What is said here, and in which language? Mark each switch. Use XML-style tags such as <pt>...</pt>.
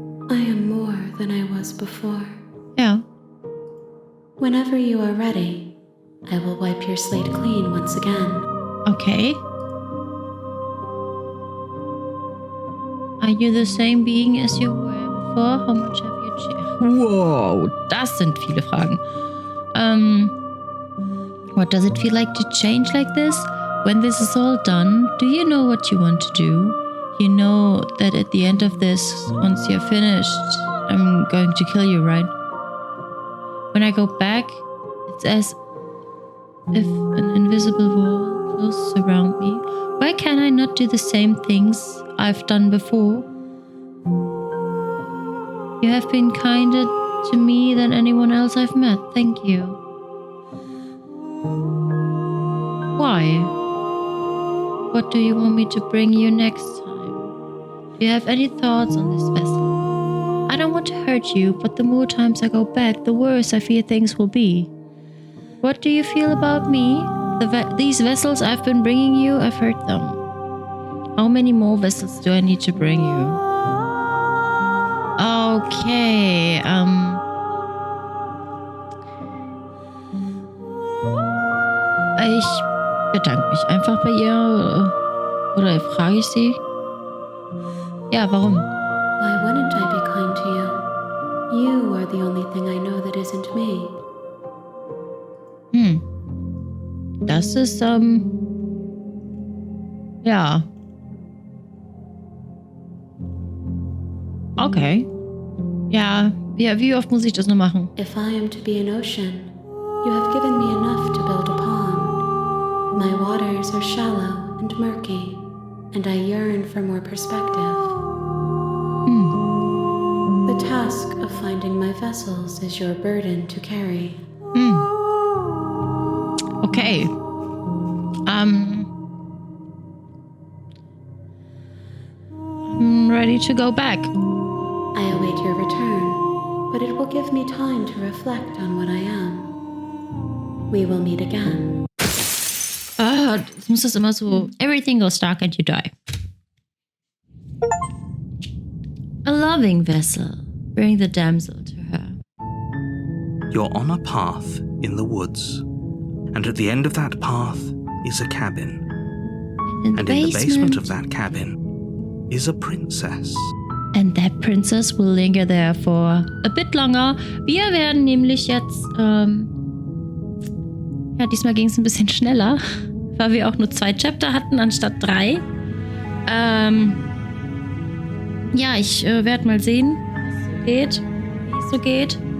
<en>I am more than I was before.</en> <de>Ja.</de> <en>Whenever you are ready, I will wipe your slate clean once again. Okay. Are you the same being as you were before? How much have you changed?</en> <de>Wow, das sind viele Fragen.</de> <en>What does it feel like to change like this? When this is all done, do you know what you want to do? You know that at the end of this, once you're finished, I'm going to kill you, right? When I go back, it's as if an invisible wall closes around me. Why can't I not do the same things I've done before? You have been kinder to me than anyone else I've met. Thank you. Why? What do you want me to bring you next time? Do you have any thoughts on this vessel? I don't want to hurt you, but the more times I go back, the worse I fear things will be. What do you feel about me? These vessels I've been bringing you, I've hurt them. How many more vessels do I need to bring you?</en> <de>Okay, ich bedanke mich einfach bei ihr. Oder frage ich sie? Ja, warum?</de> <en>Why wouldn't I be kind to you? You are the only thing I know that isn't me.</en> <de>Das ist, ja. Okay. Ja, wie oft muss ich das noch machen?</de> <en>If I am to be an ocean, you have given me enough to build a pond. My waters are shallow and murky, and I yearn for more perspective. The task of finding my vessels is your burden to carry. Okay. I'm ready to go back. I await your return, but it will give me time to reflect on what I am. We will meet again.</en> <de>Jetzt muss das immer so.</de> <en>Everything goes dark and you die. A loving vessel. Bring the damsel to her. You're on a path in the woods, and at the end of that path is a cabin. And in the basement of that cabin is a princess. And that princess will linger there for a bit longer.</en> <de>Wir werden nämlich jetzt Ja, diesmal ging es ein bisschen schneller, weil wir auch nur 2 Chapter hatten anstatt 3. Ja, ich werde mal sehen, wie es so geht.</de>